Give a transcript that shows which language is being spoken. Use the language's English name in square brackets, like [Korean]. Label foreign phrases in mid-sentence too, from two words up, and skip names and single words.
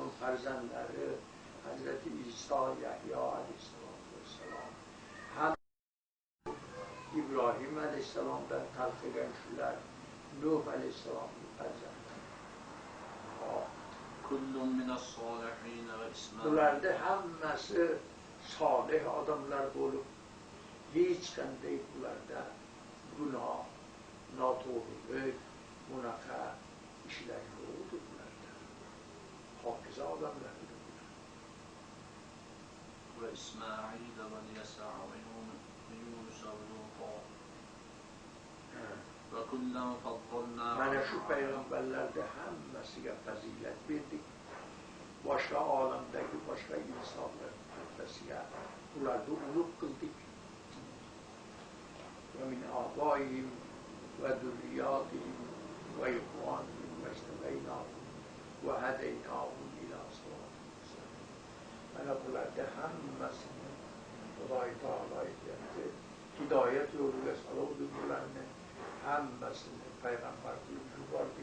[Uzbek] farzandlari Hazreti İsa, Yahya aleyhisselam ham İbrahim aleyhisselamdan talqigan shular, Nuh aleyhisselamning farzandlari. [Arabic] كل من الصالحين وإسماعيل. [Uzbek] Bularda hammasi solih odamlar bo'lib, hech qanday bularda gunoh, noto'g'rilik, bunaqa ishlar yo'qdi bularda. Pokiza odamlar. [Arabic] وإسماعيل واليسع ويونس ولوطا. وكلا فضلنا. [Uzbek] Mana shu payg'ambarlarda hammasiga fazilat berdik. Boshqa olamdagi boshqa insonlar hammasiga ularni ulug' qildik. [Arabic] ومن آبائهم وذرياتهم وإخوانهم واجتبيناهم وهديناهم إلى صراط مستقيم. [Uzbek] Mana bularda hammasini Xudoy taolo aytyapti. Hidoyat yo'liga soluvdik bularni. Hammasini payg'ambar qilib yubordik.